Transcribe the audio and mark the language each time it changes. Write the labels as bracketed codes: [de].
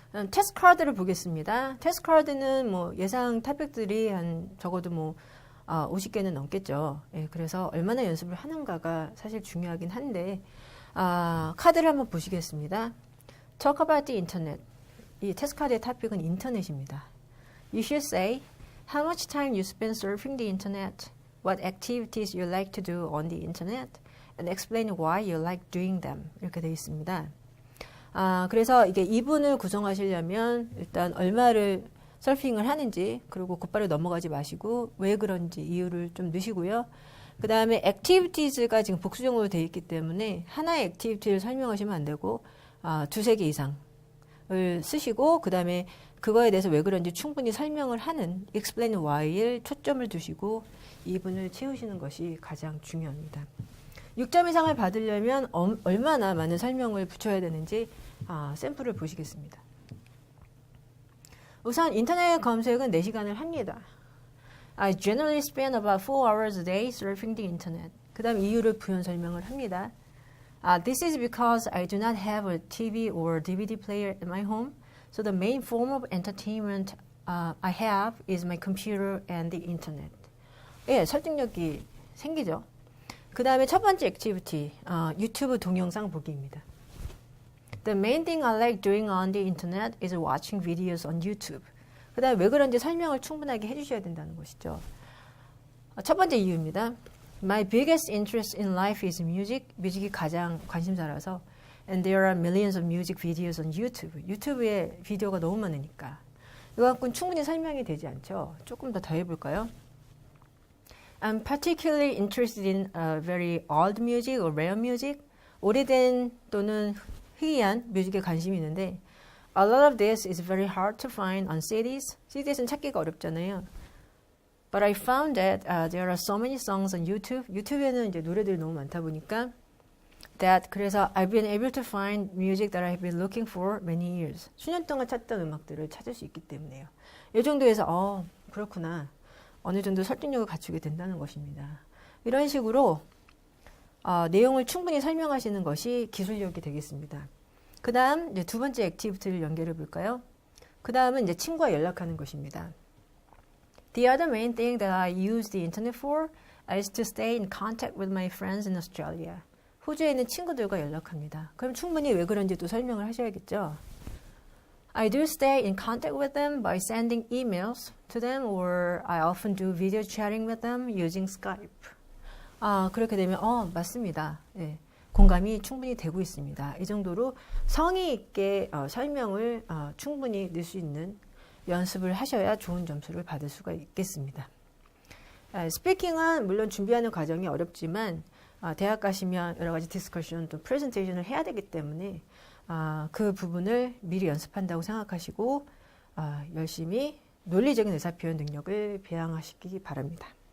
[ko] 테스트 카드를 보겠습니다. 테스트 카드는 예상 토픽들이 한 적어도 50개는 넘겠죠. 예, 그래서 얼마나 연습을 하는가가 사실 중요하긴 한데 카드를 한번 보시겠습니다. [en] Talk about the internet. [ko] 이 테스트 카드의 토픽은 인터넷입니다. [en] You should say how much time you spend surfing the internet, what activities you like to do on the internet, and explain why you like doing them. [ko] 이렇게 되어 있습니다. 그래서 이게 2분을 구성하시려면 일단 얼마를 서핑을 하는지, 그리고 곧바로 넘어가지 마시고 왜 그런지 이유를 좀 넣으시고요. 그 다음에 activities가 지금 복수형으로 되어 있기 때문에 하나의 activity를 설명하시면 안 되고 두세 개 이상을 쓰시고, 그 다음에 그거에 대해서 왜 그런지 충분히 설명을 하는 explain why를 초점을 두시고 2분을 채우시는 것이 가장 중요합니다. 6점 이상을 받으려면 얼마나 많은 설명을 붙여야 되는지 샘플을 보시겠습니다. 우선 인터넷 검색은 4시간을 합니다. [en] I generally spend about 4 hours a day surfing the internet. [ko] 그 다음 이유를 부연 설명을 합니다. [en] This is because I do not have a TV or DVD player at my home, so the main form of entertainment I have is my computer and the internet. [ko] 예, 설득력이 생기죠. 그 다음에 첫 번째 액티비티, 유튜브 동영상 보기입니다. [en] The main thing I like doing on the internet is watching videos on YouTube. [ko] 그 다음에 왜 그런지 설명을 충분하게 해주셔야 된다는 것이죠. 첫 번째 이유입니다. [en] My biggest interest in life is music. [ko] 뮤직이 가장 관심사라서. [en] And there are millions of music videos on YouTube. [ko] 유튜브에 비디오가 너무 많으니까. 이거 갖고는 충분히 설명이 되지 않죠. 조금 더 해볼까요? [en] I'm particularly interested in very old music or rare music. [ko] 오래된 또는 희귀한 뮤직에 관심이 있는데 [en] A lot of this is very hard to find on CDs. [ko] CDs는 찾기가 어렵잖아요. [en] But I found that there are so many songs on YouTube. [ko] 유튜브에는 이제 노래들이 너무 많다 보니까 그래서 [en] I've been able to find music that I've been looking for many years. [ko] 수년 동안 찾던 음악들을 찾을 수 있기 때문에요. 이 정도에서 그렇구나. 어느 정도 설득력을 갖추게 된다는 것입니다. 이런 식으로 내용을 충분히 설명하시는 것이 기술력이 되겠습니다. 그 다음 이제 두 번째 액티비티를 연결해 볼까요? 그 다음은 이제 친구와 연락하는 것입니다. [en] The other main thing that I use the internet for is to stay in contact with my friends in Australia. [ko] 호주에 있는 친구들과 연락합니다. 그럼 충분히 왜 그런지 또 설명을 하셔야겠죠. [en] I do stay in contact with them by sending emails to them or I often do video chatting with them using Skype. [ko] 그렇게 되면 맞습니다. 예, 공감이 충분히 되고 있습니다. 이 정도로 성의 있게 설명을 충분히 넣을 수 있는 연습을 하셔야 좋은 점수를 받을 수가 있겠습니다. 스피킹은 물론 준비하는 과정이 어렵지만 대학 가시면 여러 가지 디스커션 또 프레젠테이션을 해야 되기 때문에 그 부분을 미리 연습한다고 생각하시고 열심히 논리적인 의사표현 능력을 배양하시기 바랍니다.